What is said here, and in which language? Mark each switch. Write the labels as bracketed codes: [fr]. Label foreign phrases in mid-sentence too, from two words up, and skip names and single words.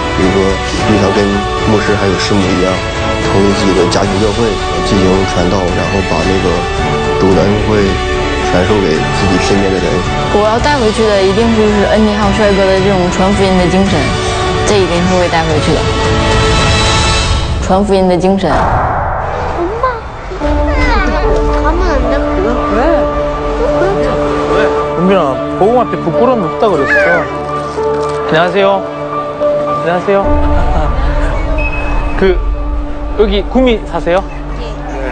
[zh] 比如说，经常跟牧师还有师母一样，同自己的家庭教会进行传道，然后把那个主的恩惠传授给自己身边的人。我要带回去的一定是就是恩妮还有帅哥的这种传福音的精神，这一定是会带回去的。传福音的精神。 [ko] 은빈아, 보고한테 부끄러움 없다 그랬어. 안녕하세요. 안녕하세요. 여기 구미 사세요? 네.